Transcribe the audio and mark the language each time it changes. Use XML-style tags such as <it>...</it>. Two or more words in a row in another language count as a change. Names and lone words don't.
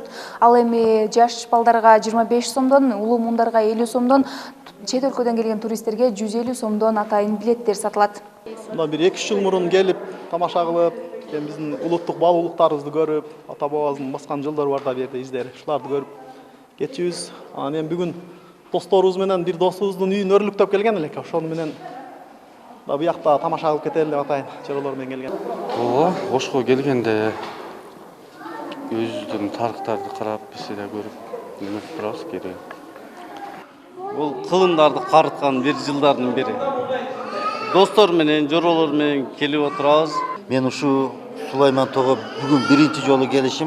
<ky>Ал эми жаш балдарга 25 сомдон, улуу муундарга 50 сомдон, чет өлкөдөн келген туристтерге 150 сомдон атайын билеттер сатылат. Мына бир 2 жыл мурун келип, тамаша кылып, биздин улуттук баалуулуктарыбызды көрүп, ата бабабыздын баскан жылдары бар да бу жерде издери. Ушуларды көрүп кетчүбүз. Анан эми бүгүн досторубуз менен бир досубуздун үйүн өрлүктөп келген элек. Ошону менен бу жакта тамаша кылып кетелим деп атайын, жоролор мен келген. Ошко келгенде өзүдүн тарыктарды карап, биз да көрүп, неме турабыз керек. Бул кылымдарды карыткан бир жылдардын бири. Достор менен, жоролор менен келип отурабыз. Мен ушу Сулайман Тоого бүгүн биринчи жолу келишим.</ky>